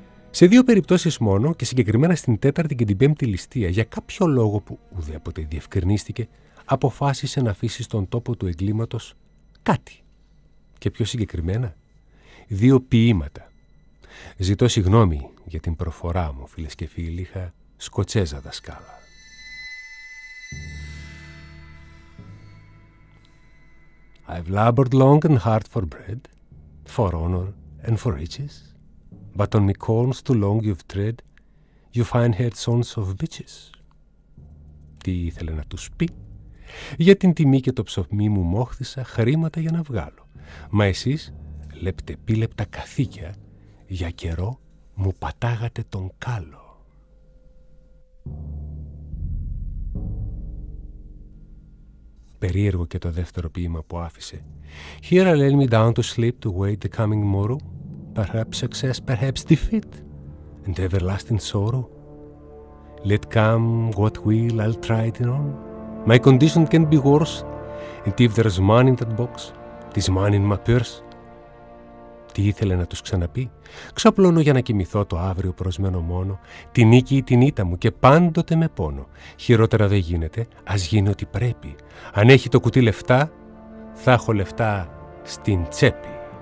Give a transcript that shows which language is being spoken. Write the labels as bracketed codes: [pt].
[el] Σε δύο περιπτώσεις μόνο, και συγκεκριμένα στην τέταρτη και την πέμπτη ληστεία, για κάποιο λόγο που ουδέποτε διευκρινίστηκε, αποφάσισε να αφήσει στον τόπο του εγκλήματος κάτι. Και πιο συγκεκριμένα, δύο ποίηματα. «Ζητώ συγγνώμη για την προφορά μου, φίλες και φίλοι, είχα σκοτσέζα δασκάλα». [en] «I've labored long and hard for bread, for honor and for riches, but on me corns too long you've tread, you find head sons of bitches». [el] Τι ήθελε να τους πει? «Για την τιμή και το ψωμί μου μόχθησα χρήματα για να βγάλω, μα εσείς λεπτεπίλεπτα καθήκια για καιρό μου πατάγατε τον κάλο». Περίεργο και το δεύτερο ποίημα που άφησε. [en] «Here I lay me down to sleep to wait the coming morrow. Perhaps success, perhaps defeat, and everlasting sorrow. Let come what will, I'll try it on. My condition can be worse, and if there's money in that box, there's money in my purse». [el] Τι ήθελε να τους ξαναπεί? «Ξαπλώνω για να κοιμηθώ το αύριο προσμένο μόνο, τη νίκη ή την ήττα μου και πάντοτε με πόνο. Χειρότερα δεν γίνεται, ας γίνει ό,τι πρέπει. Αν έχει το κουτί λεφτά, θα έχω λεφτά στην τσέπη».